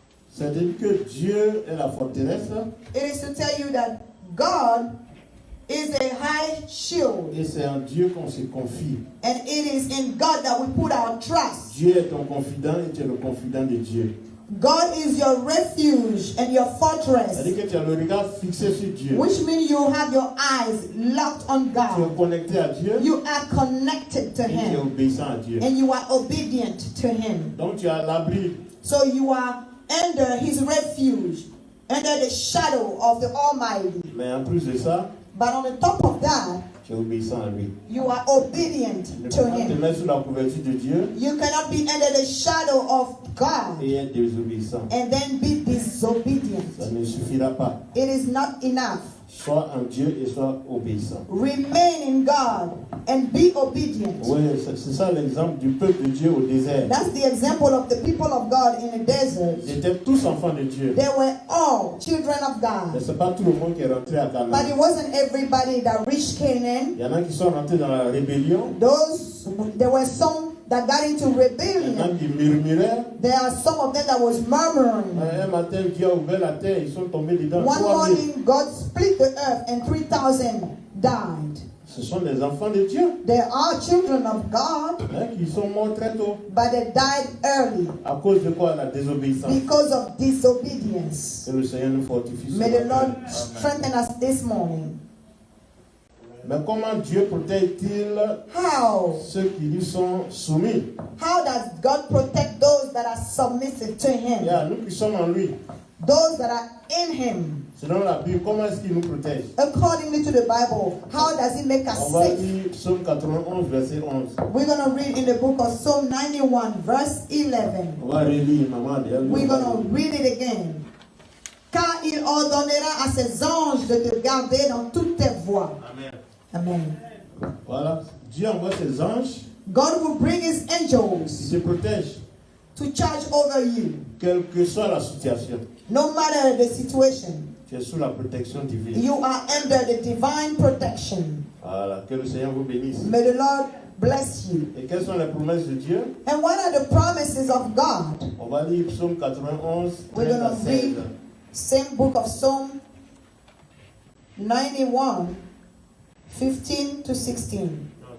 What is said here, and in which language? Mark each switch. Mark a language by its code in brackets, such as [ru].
[fr] C'est-à-dire que Dieu est la forteresse [en] It is to tell you that God is a high shield, [fr] et c'est en Dieu qu'on se confie. [en] and it is in God that we put our trust. [fr] Dieu est ton confident et tu es le confident de Dieu. [en] God is your refuge and your fortress, [fr] C'est-à-dire que tu as le regard fixé sur Dieu. [en] which means you have your eyes locked on [fr] Tu es [en] God. [fr] connecté à Dieu [en] You are connected to [fr] et tu es [en] Him, [fr] obéissant à Dieu. [en] and you are obedient to Him. [fr] Donc tu as l'abri. [en] So you are under His refuge, under the shadow of the Almighty. [fr] Mais en plus de ça, [en] But on the top of that, [fr] tu es obéissant à lui. [en] you are obedient [fr] Tu ne [en] to [fr] peux pas te [en] Him. [fr] mettre sous la couverture de Dieu [en] You cannot be under the shadow of God [fr] et être désobéissant. [en] and then be disobedient. [fr] Ça ne suffira pas. [en] It is not enough. [fr] Sois en Dieu et sois obéissant. [en] Remain in God and be obedient. [fr] Oui, c'est ça l'exemple du peuple de Dieu au désert. [en] That's the example of the people of God in the desert. [fr] Ils étaient tous enfants de Dieu. [en] They were all children of [fr] Mais [en] God. [fr] ce n'est pas tout le monde qui est rentré à [en] But [fr] Canaan. [en] it wasn't everybody that reached Canaan. [fr] Il y en a qui sont rentrés dans la rébellion. [en] There were some that got into [fr] Il y en a [en] rebellion. [fr] qui murmuraient. [en] There are some of them that was murmuring. [fr] Un matin, Dieu a ouvert la terre, ils sont tombés dedans. [en] One 3000. morning, God split the earth and 3,000 died. [fr] Ce sont des enfants de Dieu [en] There are children of God, [fr] qui sont morts très tôt. [en] but they died early [fr] À cause de quoi? La désobéissance. [en] because of disobedience. [fr] Que le Seigneur nous fortifie. ce [en] May the [fr] matin. [en] Lord strengthen us this morning. [fr] Mais comment Dieu protège-t-il [en] How? [fr] ceux qui lui sont soumis? [en] How does God protect those that are submissive to Him? [fr] Nous qui sommes en lui. [en] Those that are in Him. [fr] Selon la Bible, comment est-ce qu'il nous protège? [en] Accordingly to the Bible, how does He make us [fr] On va [en] safe? [fr] lire Psaume 91, verset 11. [en] We're going to read in the book of Psalm 91, verse 11. [fr] On va relire, maman. [en] We're going to read it again. [fr] Car il ordonnera à ses anges de te garder dans toutes tes voies. Amen. Amen. Voilà. Dieu envoie ses anges [en] God will bring His [fr] qui [en] angels [fr] se protègent, [en] to charge over you. [fr] quelle que soit la situation. [en] No matter the situation, [fr] Tu es sous la protection divine. [en] you are under the divine protection. [fr] Voilà. Que le Seigneur vous bénisse. [en] May the Lord bless you. [fr] Et quelles sont les promesses de Dieu? [en] And what are the promises of God? [fr] On va lire Psaume 91, [en] We're [fr] 13 à [en] going to [fr] 16. [en] read same book of Psalm 91, 15 to 16.